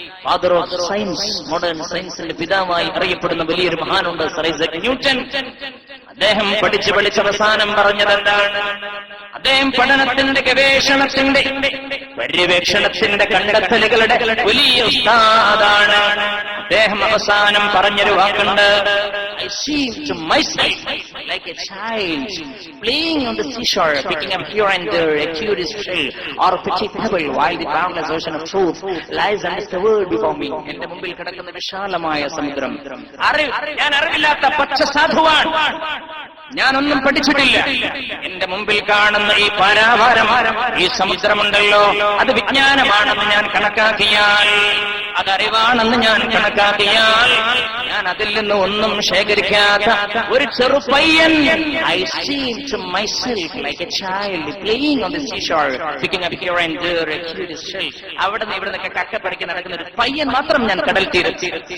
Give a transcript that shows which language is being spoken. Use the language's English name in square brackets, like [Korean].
[English] father of science, [Malayalam] modern സയൻസിന്റെ പിതാവായി അറിയപ്പെടുന്ന വലിയൊരു മഹാനുണ്ട്, സർ ഐസക് ന്യൂട്ടൻ. അദ്ദേഹം പഠിച്ച് അവസാനം പറഞ്ഞതെന്താണ്? അദ്ദേഹം പഠനത്തിന്റെ ഗവേഷണത്തിന്റെ പര്യവേക്ഷണത്തിന്റെ കണ്ടെത്തലുകളുടെ വലിയ ഉസ്താദാണ്. അദ്ദേഹം അവസാനം പറഞ്ഞൊരു വാക്കുണ്ട്, [English] I seem to myself like a child playing on the seashore, picking up here and there a curious shell or a petty pebble, while the boundless ocean of truth lies undiscovered before me. [Malayalam] എന്റെ മുമ്പിൽ കിടക്കുന്ന വിശാലമായ സമുദ്രം. ഞാൻ അറിവില്ലാത്ത പച്ച സാധുവാണ്. ഞാനൊന്നും പഠിച്ചിട്ടില്ല. എന്റെ മുമ്പിൽ കാണുന്ന ഈ പാരാവാരം, ഈ സമുദ്രമുണ്ടല്ലോ, അത് വിജ്ഞാനമാണെന്ന് ഞാൻ കണക്കാക്കിയാൽ, അതറിവാണെന്ന് ഞാൻ കണക്കാക്കിയാൽ, ഞാൻ അതിൽ നിന്ന് ഒന്നും ശേഖരിക്കാത്ത ഒരു ചെറുപയ്യൻ. [English] I seem to myself like a child playing on the seashore, picking up here and there a curious shell. [Malayalam] അവിടെ നിന്ന് ഇവിടെ നിന്നൊക്കെ കക്കപ്പറിക്ക് നടക്കുന്ന ഒരു പയ്യൻ മാത്രം ഞാൻ കടൽ തീരത്തി.